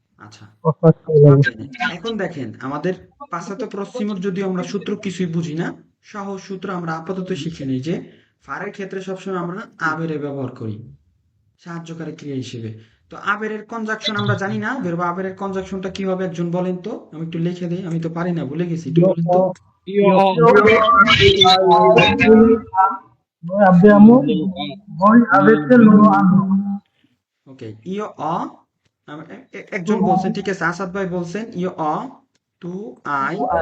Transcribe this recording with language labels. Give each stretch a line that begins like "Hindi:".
Bangla: আচ্ছা, এখন দেখেন, আমাদের পাশ্চাত্য পশ্চিমের যদিও আমরা সূত্র কিছুই বুঝি না, সহজ সূত্র আমরা আপাতত শিখে নিই যে ফারের ক্ষেত্রে সবসময় আমরা আবেরে ব্যবহার করি সাহায্যকারী ক্রিয়া হিসেবে। তো আবেরের কনজাকশন আমরা জানি না, বেরবা আবেরের কনজাকশনটা কি হবে, একজন বলেন তো, আমি একটু লিখে দিই, আমি তো পারি না, ভুলে গেছি, একটু বলেন তো।
Italian: Io ho Noi abbiamo, voi avete, loro hanno.
Bangla: ওকে, ইও অ, একজন বলছেন, ঠিক আছে, আসাদ ভাই বলছেন ইও অ, টু আই,